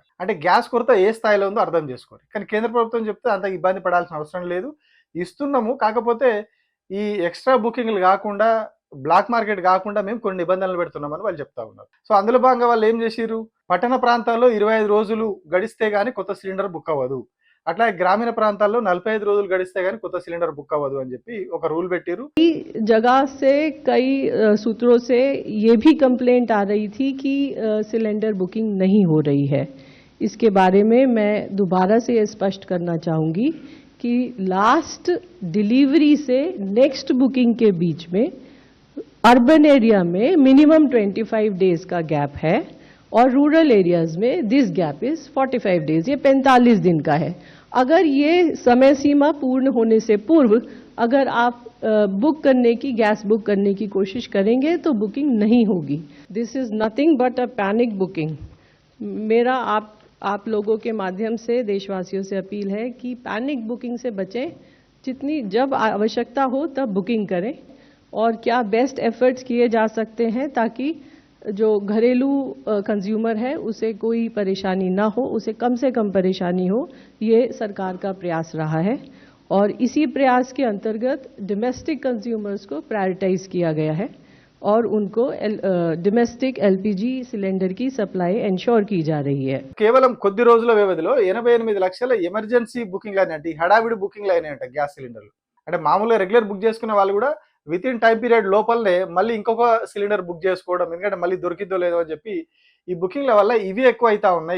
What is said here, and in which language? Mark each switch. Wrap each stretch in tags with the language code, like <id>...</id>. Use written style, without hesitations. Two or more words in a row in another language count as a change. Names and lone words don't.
<te>అంటే గ్యాస్ కొరత ఏ స్థాయిలో ఉందో అర్థం చేసుకోండి. కానీ కేంద్ర ప్రభుత్వం చెప్తే అంత ఇబ్బంది పడాల్సిన అవసరం లేదు, ఇస్తున్నాము, కాకపోతే ఈ</te> <en>extra bookings</en> <te>కాకుండా,</te> <en>black market</en> <te>కాకుండా మేము కొన్ని నిబంధనలు పెడుతున్నామని వాళ్ళు చెప్తా ఉన్నారు. సో అందులో భాగంగా వాళ్ళు ఏం చేసిర్రు, పట్టణ ప్రాంతాల్లో 25 రోజులు గడిస్తే గానీ కొత్త సిలిండర్ బుక్ అవ్వదు, అట్లాగే గ్రామీణ ప్రాంతాల్లో 45 రోజులు గడిస్తే గానీ కొత్త సిలిండర్ బుక్ అవ్వదు అని చెప్పి ఒక రూల్ పెట్టిరు.</te> <hi>जगह से कई सूत्रों से ये भी कंप्लेंट आ रही थी कि</hi> <en>cylinder booking</en> <hi>नहीं हो रही है। इसके बारे में मैं दोबारा से ये स्पष्ट करना चाहूँगी कि</hi> <en>last delivery</en> <hi>से</hi> <en>next booking</en> <hi>के बीच में</hi> <en>urban area</en> <hi>में</hi> <en>minimum 25 days gap</en> <hi>है और</hi> <en>rural areas</en> <hi>में</hi> <en>this gap is 45 days,</en> <hi>ये 45 दिन का है। अगर ये समय सीमा पूर्ण होने से पूर्व अगर आप बुक करने की, गैस बुक करने की कोशिश करेंगे तो बुकिंग नहीं होगी।</hi> <en>this is nothing but a panic booking.</en> <hi>मेरा आप लोगों के माध्यम से देशवासियों से अपील है कि</hi> <en>panic booking</en> <hi>से बचें, जितनी जब आवश्यकता हो तब बुकिंग करें, और क्या</hi> <en>best efforts</en> <hi>किए जा सकते हैं ताकि जो घरेलू कंज्यूमर है उसे कोई परेशानी ना हो, उसे कम से कम परेशानी हो, ये सरकार का प्रयास रहा है। और इसी प्रयास के अंतर्गत</hi> <en>domestic consumers</en> <hi>को प्रायोरिटाइज किया गया है और उनको</hi> <en>domestic LPG cylinder</en> <hi>की</hi> <en>supply ensure</en> <hi>की जा रही है।</hi> <te>కేవలం కొద్ది రోజుల వ్యవధిలో 88 లక్షల</te> <en>emergency bookings</en> <te>అయినాయంటే, హడావిడి బుకింగ్లు అయినాయంట</te> <en>gas cylinders.</en> <te>అంటే మామూలుగా రెగ్యులర్ బుక్ చేసుకునే వాళ్ళు కూడా</te> <en>within time period</en> <te>లోపలనే మళ్ళీ ఇంకొక సిలిండర్ బుక్ చేసుకోవడం, ఎందుకంటే మళ్ళీ దొరికిద్దో లేదో అని చెప్పి ఈ బుకింగ్ల వల్ల ఇవి ఎక్కువ అవుతా ఉన్నాయి.</te>